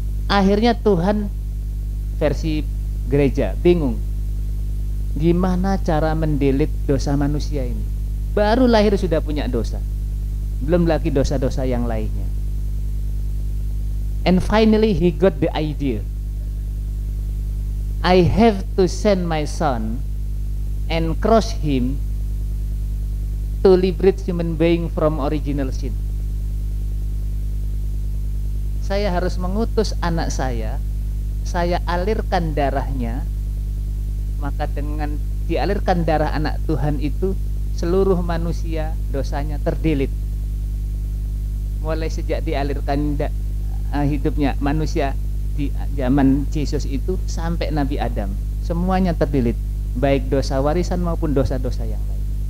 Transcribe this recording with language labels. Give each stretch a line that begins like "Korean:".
Indonesian: Akhirnya Tuhan, versi gereja, bingung gimana cara mendelete dosa manusia ini. Baru lahir sudah punya dosa, belum lagi dosa-dosa yang lainnya.
English: And finally he got the idea, I have to send my son and cross him to liberate human being from original sin.
Indonesian: Saya harus mengutus anak saya alirkan darahnya, maka dengan dialirkan darah anak Tuhan itu, seluruh manusia dosanya terdelete. Mulai sejak dialirkan hidupnya manusia di zaman Yesus itu sampai Nabi Adam, semuanya terdelete, baik dosa warisan maupun dosa-dosa yang lain.